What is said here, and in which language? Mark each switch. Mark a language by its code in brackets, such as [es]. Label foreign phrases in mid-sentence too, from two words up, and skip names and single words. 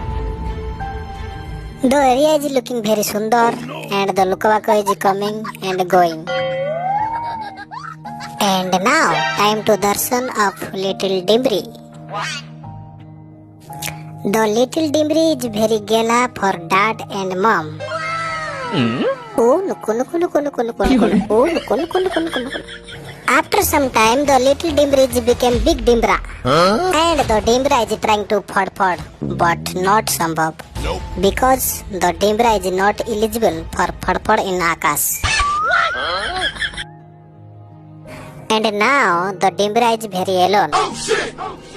[en] The area is looking very sundar and the Lukavaka is coming and going. And now, time to darshan of little Dimbri. The little Dimbri is very gala for dad and mom. Oh, nuku, nuku, nuku, nuku, nuku, nuku. Oh, nuku, nuku, nuku, nuku, nuku. After some time, the little Dimbri became big Dimbra. And the Dimbra is trying to pod, but not Sambhav. Because the Dimbra is not eligible for pod in Akash. And now the Dimbra is very alone.